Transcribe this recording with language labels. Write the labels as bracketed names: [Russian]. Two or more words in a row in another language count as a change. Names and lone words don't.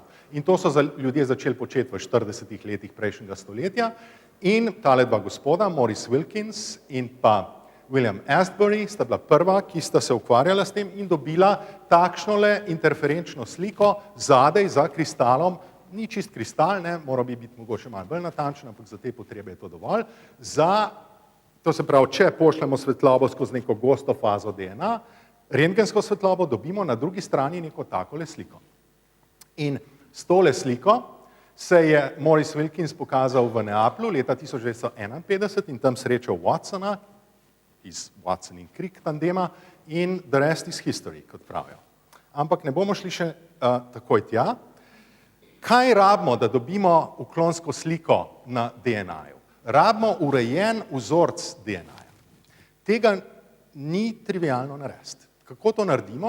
[Slovenian] In to so ljudje začeli početi v 40. letih prejšnjega stoletja in tale dva gospoda, Maurice Wilkins in pa William Astbury, sta bila prva, ki sta se ukvarjala s tem in dobila takšnole interferenčno sliko zadaj za kristalom, ni čist kristal, ne, mora bi biti mogoče malo bolj natančen, ampak za te potrebe je to dovolj, to se pravi, če pošljemo svetlobo skozi neko gosto fazo DNA, rentgensko svetlobo dobimo na drugi strani neko takole sliko. In s tole sliko se je Maurice Wilkins pokazal v Neaplju leta 1951 in tam srečal Watsona, iz Watson in Crick tandema in [English] the rest is history, [Slovenian] kot pravijo. Ampak ne bomo šli še takoj tja. Kaj rabimo, da dobimo uklonsko sliko na DNA-ju? Rabimo urejen vzorec DNA-ja. Tega ni trivialno narediti. Kako to naredimo?